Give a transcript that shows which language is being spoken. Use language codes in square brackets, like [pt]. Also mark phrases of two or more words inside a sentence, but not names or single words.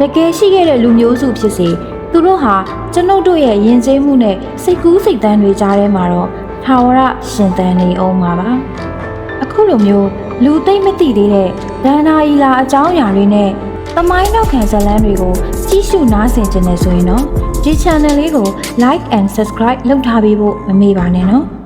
[my] ကယ်ရှိခဲ့တဲ့လူမျိုးစုဖြစ်စေသူတို့ဟာကျွန်ုပ်တို့ရဲ့ယဉ်ကျေးမှုနဲ့စိတ်ကူးစိတ်တမ်းတွေကြားထဲမှာတော့ထာဝရရှင်သန်နေအောင်ပါအခုလိုမျိုးလူသိမ့်မသိသေးတဲ့ဒန္နာအီလာအကြောင်းအရာတွေနဲ့သမိုင်းနောက်ခံဇာတ်လမ်းတွေကိုကြည့်ရှုနားဆင်ကြနေဆိုရင်တော့ဒီ channel လေးကို [en] like and subscribe [my] လုပ်ထားပေးဖို့မမေ့ပါနဲ့နော်